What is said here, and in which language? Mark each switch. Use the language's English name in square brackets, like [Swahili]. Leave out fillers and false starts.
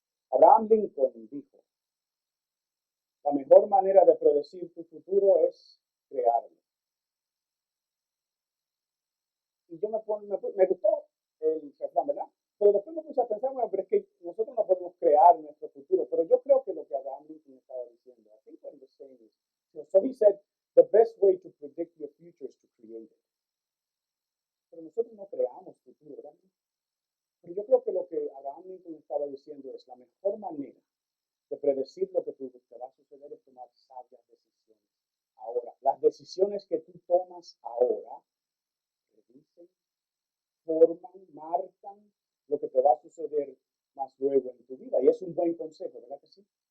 [Spanish] Abraham Lincoln dijo, la mejor manera de predecir tu futuro es crearlo. Y yo me gustó el refrán, ¿verdad? Pero después me puse a pensar, bueno, pero es que nosotros no podemos crear nuestro futuro. Pero yo creo que lo que Abraham Lincoln estaba diciendo, [English] I think what he was saying is, so he said, the best way to predict your future is to create it. [Spanish] Pero nosotros no creamos futuro, ¿verdad? Pero yo creo que lo que Abraham Lincoln estaba diciendo es, la mejor manera de predecir lo que te va a suceder es tomar sabias decisiones. Ahora, las decisiones que tú tomas ahora predicen, forman, marcan lo que te va a suceder más luego en tu vida. Y es un buen consejo, ¿verdad que sí?